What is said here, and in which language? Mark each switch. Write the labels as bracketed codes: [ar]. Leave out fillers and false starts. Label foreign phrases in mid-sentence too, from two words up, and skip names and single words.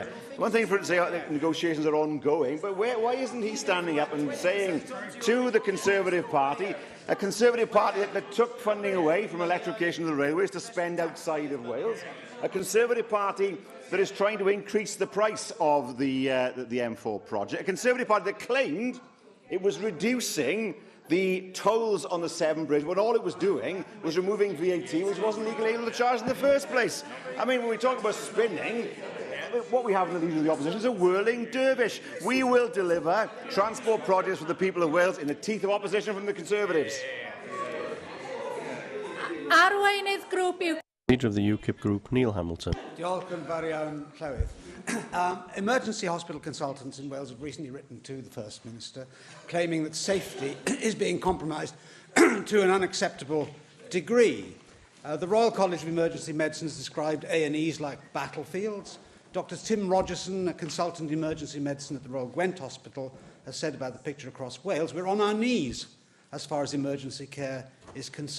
[en] One thing for him to say negotiations are ongoing, but why isn't he standing up and saying to the Conservative Party, a Conservative Party that took funding away from electrification of the railways to spend outside of Wales, a Conservative Party that is trying to increase the price of the M4 project, a Conservative Party that claimed it was reducing the tolls on the Severn Bridge when all it was doing was removing VAT, which wasn't legally able to charge in the first place. I mean, when we talk about spinning, what we have in the leader of the opposition is a whirling dervish. We will deliver transport projects for the people of Wales in the teeth of opposition from the Conservatives. [cy] Arweinydd grŵp yw... [en] Leader of the UKIP group, Neil Hamilton. [cy] Diolch yn fawr iawn, Llywydd. [en] Emergency hospital consultants in Wales have recently written to the First Minister claiming that safety is being compromised to an unacceptable degree. The Royal College of Emergency Medicine has described A&Es like battlefields. Dr Tim Rogerson, a consultant in emergency medicine at the Royal Gwent Hospital, has said about the picture across Wales, we're on our knees as far as emergency care is concerned.